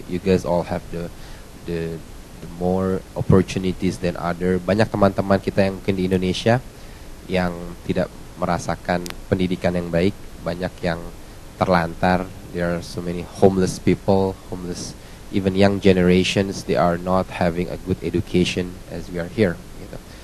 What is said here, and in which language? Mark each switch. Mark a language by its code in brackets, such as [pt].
[en] You guys all have the more opportunities than other. [id] Banyak teman-teman kita yang mungkin di Indonesia yang tidak merasakan pendidikan yang baik, banyak yang terlantar. [en] There are so many homeless people, even young generations, they are not having a good education as we are here, gitu.